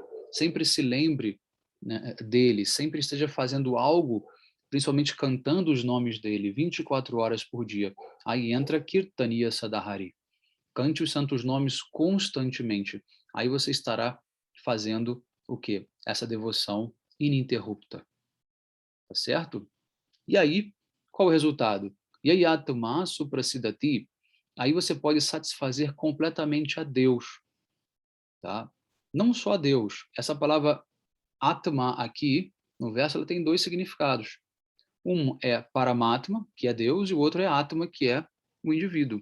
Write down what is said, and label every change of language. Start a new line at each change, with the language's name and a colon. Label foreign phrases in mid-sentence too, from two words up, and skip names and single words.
Portuguese: Sempre se lembre, né, dele. Sempre esteja fazendo algo, principalmente cantando os nomes dele, 24 horas por dia. Aí entra
Sanskrit: Kirtaniya Sadahari.
Portuguese: Cante os santos nomes constantemente. Aí você estará fazendo o quê? Essa devoção ininterrupta. Tá certo? E aí, qual o resultado?
Sanskrit: Yayatma suprasidati.
Portuguese: Aí você pode satisfazer completamente a Deus, tá? Não só a Deus. Essa palavra Atma aqui, no verso, ela tem 2 significados. Um é Paramatma, que é Deus, e o outro é Atma, que é o indivíduo.